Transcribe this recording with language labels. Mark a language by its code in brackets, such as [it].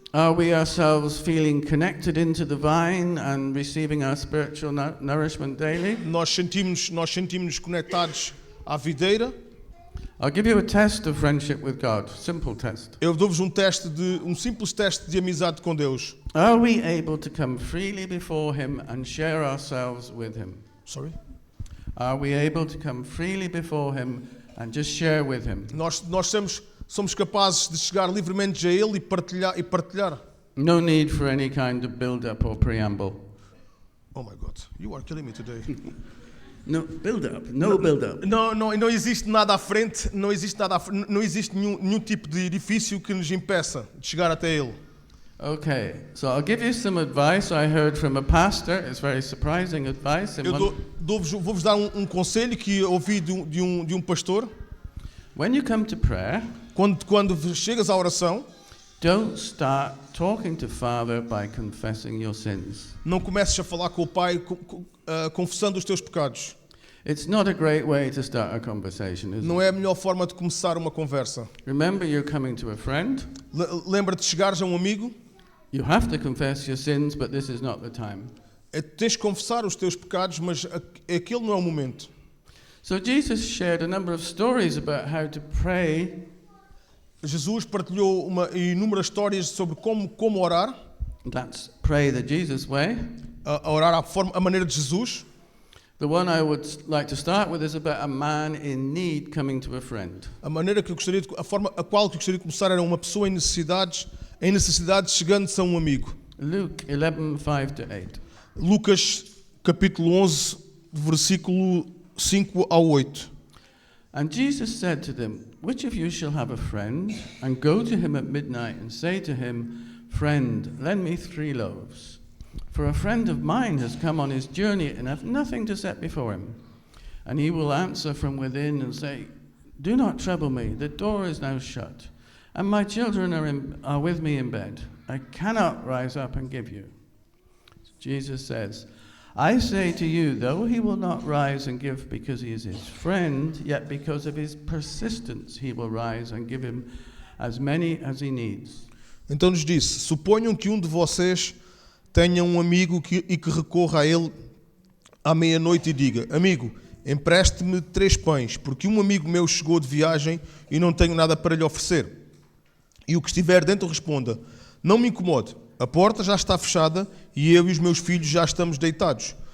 [en] Are we ourselves feeling connected into the vine and receiving our spiritual nourishment daily? [pt] Nós sentimos conectados à videira. [en] I'll give you a test of friendship with God, simple test. [pt] Eu dou-vos um simples teste de amizade com Deus. [en] Are we able to come freely before Him and share ourselves with Him? Sorry? Are we able to come freely before Him and just share with Him? [pt] Nós somos capazes de chegar livremente a Ele e partilhar. [en] No need for any kind of build-up or preamble. Oh my God, you are killing me today. No build-up, no build-up. [pt] Não existe nada à frente, não existe nenhum tipo de edifício que nos impeça de chegar até Ele. [en] Okay, so I'll give you some advice I heard from a pastor. It's very surprising advice. [pt] Vou-vos dar um conselho que ouvi de um pastor. [en] When you come to prayer, [pt] quando chegas à oração, [en] don't start talking to Father by confessing your sins. [pt] Não comeces a falar com o Pai confessando os teus pecados. [en] It's not a great way to start a conversation, is [pt] Não [en] it? [pt] é a melhor forma de começar uma conversa. [en] Remember, you're coming to a friend. [pt] Lembra-te de chegares a um amigo. [en] You have to confess your sins, but this is not the time. [pt] Tens de confessar os teus pecados, mas aquele não é o momento. [en] So Jesus shared a number of stories about how to pray. [pt] Jesus partilhou inúmeras histórias sobre como orar. [en] That's pray the Jesus way. [pt] A orar a maneira de Jesus. [en] The one I would like to start with is about a man in need coming to a friend. [pt] A forma a qual eu gostaria de começar era uma pessoa em necessidade chegando-se a um amigo. [en] Luke 11:5-8. [pt] Lucas capítulo 11, versículo 5 ao 8. [en] And Jesus said to them, which of you shall have a friend and go to him at midnight and say to him, friend, lend me 3 loaves? For a friend of mine has come on his journey and have nothing to set before him. And he will answer from within and say, do not trouble me, the door is now shut, and my children are with me in bed. I cannot rise up and give you. Jesus says, I say to you, though he will not rise and give because he is his friend, yet because of his persistence he will rise and give him as many as he needs. [pt] Então nos disse, suponham que um de vocês tenha um amigo e que recorra a ele à meia-noite e diga, amigo, empreste-me 3 pães, porque um amigo meu chegou de viagem e não tenho nada para lhe oferecer. E o que estiver dentro responda, não me incomode, a porta já está fechada e eu e os meus filhos já estamos deitados.